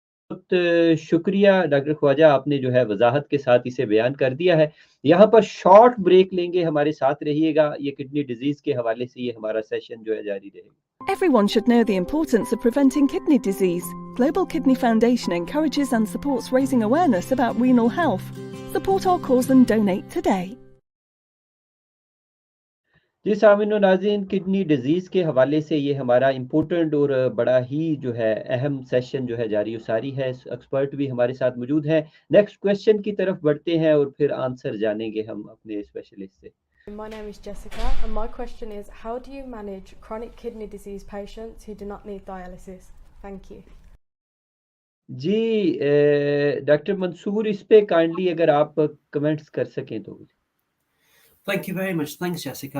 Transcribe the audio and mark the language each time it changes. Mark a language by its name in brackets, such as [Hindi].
[Urdu] بہت شکریہ ڈاکٹر خواجہ, آپ نے جو ہے وضاحت کے ساتھ اسے بیان کر دیا ہے. یہاں پر شارٹ بریک لیں گے, ہمارے ساتھ رہیے گا. یہ کڈنی ڈیزیز کے حوالے سے یہ ہمارا سیشن جو ہے جاری رہے گا. [English] Everyone should know the importance of preventing kidney disease. Global Kidney Foundation encourages and supports raising awareness about renal health. Support our cause and donate today. [Urdu] جی سامعین و ناظرین, کڈنی ڈیزیز کے حوالے سے یہ ہمارا امپورٹنٹ اور بڑا ہی جو ہے اہم سیشن جو ہے جاری و ساری ہے. ایکسپرٹ بھی ہمارے ساتھ موجود ہیں. نیکسٹ کویسچن کی طرف بڑھتے ہیں اور پھر آنسر جانیں گے ہم اپنے اسپیشلسٹ سے. [English] My name is Jessica and my question is, how do you manage chronic kidney disease patients who do not need dialysis? Thank you. [Urdu] جی doctor منصور, اس پہ کائنڈلی اگر آپ کمنٹس کر سکیں تو. [English] Thank you very much. Thanks, Jessica.